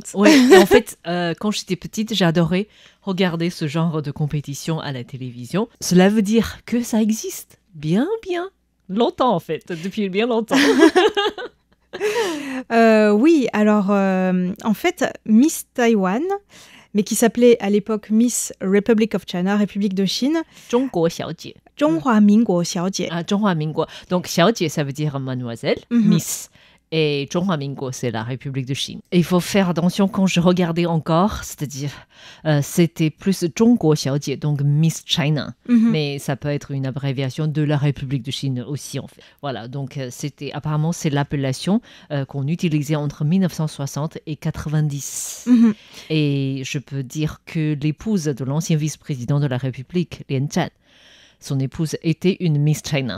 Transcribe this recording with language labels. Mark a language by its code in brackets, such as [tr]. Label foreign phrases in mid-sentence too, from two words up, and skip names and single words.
[fr] Oui, en fait, quand j'étais petite, j'adorais regarder ce genre de compétition à la télévision. Cela veut dire que ça existe bien longtemps, en fait, depuis bien longtemps. Oui, alors en fait, Miss Taïwan, mais qui s'appelait à l'époque Miss [en] Republic of China, [fr] République de Chine. [zh] 中国小姐. 中华民国小姐. Ah, 中华民国. Donc, 小姐, [fr] ça veut dire mademoiselle, Miss. Et 中华民国, c'est la République de Chine. Et il faut faire attention quand je regardais encore, c'est-à-dire c'était plus 中国小姐, donc Miss China. Mais ça peut être une abréviation de la République de Chine aussi, en fait. Voilà, donc apparemment, c'est l'appellation qu'on utilisait entre 1960 et 90. Et je peux dire que l'épouse de l'ancien vice-président de la République, Lian Zhan, son épouse était une Miss China.